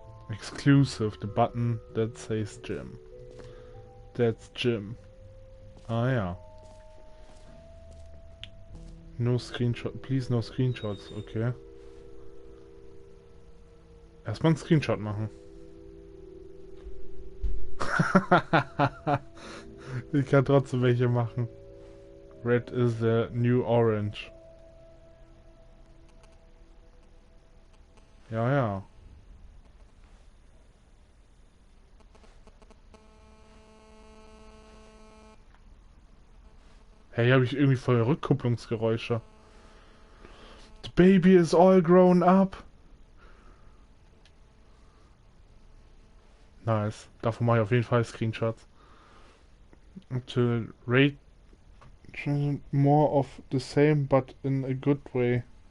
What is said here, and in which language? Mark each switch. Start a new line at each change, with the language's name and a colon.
English: Exclusive, the button that says Jim. That's Jim. Ah ja. No screenshot, please no screenshots, okay.
German: Erstmal einen Screenshot machen. Ich kann trotzdem welche machen.
English: Red is the new orange.
German: Ja, ja. Hey, hier habe ich irgendwie voll Rückkupplungsgeräusche.
English: The baby is all grown up.
German: Nice. Davon mache ich auf jeden Fall Screenshots.
English: To rate more of the same, but in a good way.